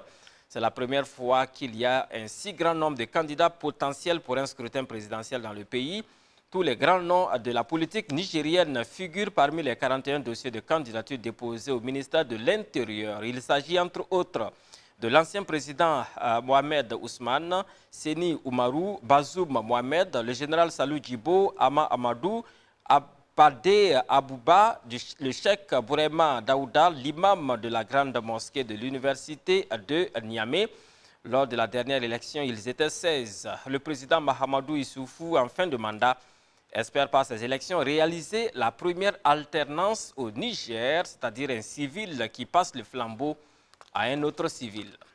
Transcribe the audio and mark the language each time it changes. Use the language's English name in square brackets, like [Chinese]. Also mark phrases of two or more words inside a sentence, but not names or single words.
[French] C'est la première fois qu'il y a un si grand nombre de candidats potentiels pour un scrutin présidentiel dans le pays. Tous les grands noms de la politique nigérienne figurent parmi les 41 dossiers de candidature déposés au ministère de l'Intérieur. Il s'agit entre autres de l'ancien président Mohamed Ousmane, Seni Oumarou, Bazoum Mohamed, le général Salou Djibo, Ama Amadou, Abadé Abouba, le cheikh Bourema Daouda, l'imam de la grande mosquée de l'université de Niamey. Lors de la dernière élection, ils étaient 16. Le président Mahamadou Issoufou, en fin de mandat, espère par ces élections réaliser la première alternance au Niger, c'est-à-dire un civil qui passe le flambeau à un autre civil.